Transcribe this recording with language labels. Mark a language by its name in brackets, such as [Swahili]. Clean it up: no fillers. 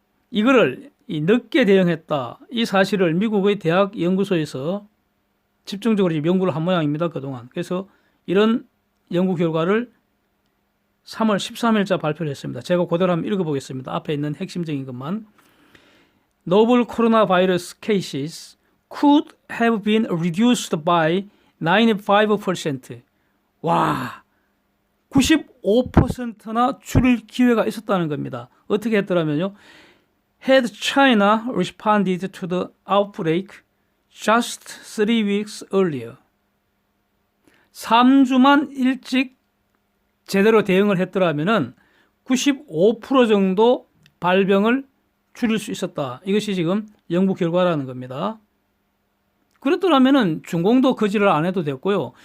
[Korean] 이거를 늦게 대응했다. 이 사실을 미국의 대학 연구소에서 집중적으로 연구를 한 모양입니다. 그동안. 그래서 이런 연구 결과를 3월 13일자 발표를 했습니다. 제가 그대로 한번 읽어보겠습니다. 앞에 있는 핵심적인 것만. [English] Novel coronavirus cases could have been reduced by 95%. [Korean] 와, 95%나 줄일 기회가 있었다는 겁니다. 어떻게 했더라면요. [English] Had China responded to the outbreak just 3 weeks earlier. [Korean] 3주만 일찍 제대로 대응을 했더라면은 95% 정도 발병을 줄일 수 있었다. 이것이 지금 연구 결과라는 겁니다. 그렇더라면은 중공도 거지를 안 해도 됐고요.